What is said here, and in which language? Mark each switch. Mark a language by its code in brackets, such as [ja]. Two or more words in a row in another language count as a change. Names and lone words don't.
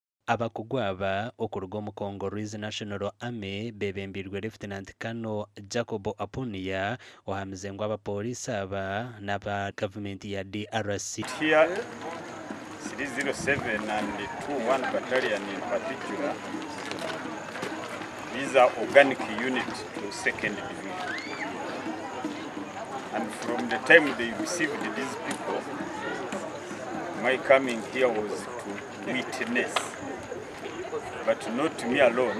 [nyn] abakugwaba okuruga omu [en] Congolese National Army [nyn] bebembirwe Lieutenant Colonel Jacob Apunia ohamize ngu abapolisi aba n'aba government ya DRC. [en] Here 307 and 21 battalion in particular, these are organic unit to 2nd division, and from the time they received these people, my coming here was to witness, but not me alone.